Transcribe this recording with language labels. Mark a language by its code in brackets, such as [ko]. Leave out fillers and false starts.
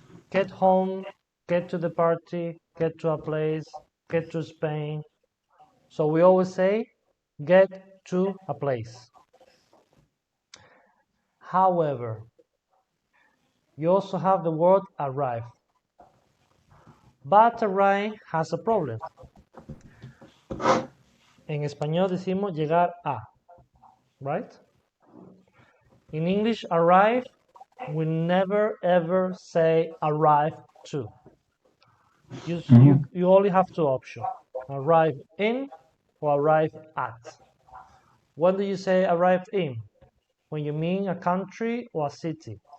[en] Get home, get to the party, get to a place, get to Spain. So we always say get to a place. However, you also have the word arrive. But arrive has a problem. [es] En español decimos llegar a, right? [en] In English, arrive, we never ever say arrive to. You only have two options, arrive in or arrive at. When do you say arrived in? When you mean a country or a city.